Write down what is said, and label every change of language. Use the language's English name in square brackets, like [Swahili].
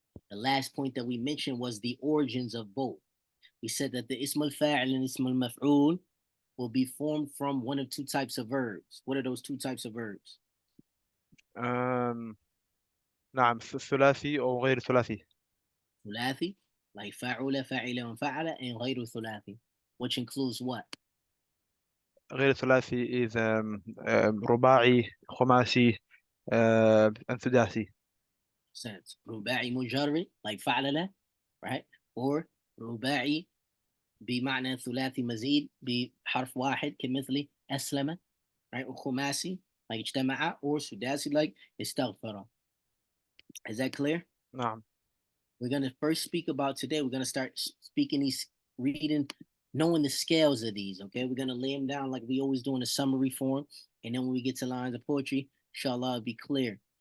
[English] The last point that we mentioned was the origins of both. We said that the Ismul Fa'il and Ismul Maf'ul will be formed from one of two types of verbs. What are those two types of verbs? [Arabic] نعم ثلاثي أو غير ثلاثي. [English] Thulathi, like fa'ula, fa'ila, and fa'ala, and ghayru thulathi, which includes what? [Arabic] غير ثلاثي is رباعي خماسي سداسي. [English] Sense. Ruba'i mujarrid, like fa'ala, right? [Arabic] Or ruba'i بمعنى ثلاثي مزيد بحرف واحد كمثل أسلم, right? وخماسي like اجتمع, or sudasi like استغفر. [English] Is that clear? [Arabic] نعم. [English] We're going to first speak about today. We're going to start speaking these, reading, knowing the scales of these. Okay, we're going to lay them down like we always do in a summary form, and then when we get to lines of poetry, inshallah, it'll be clear.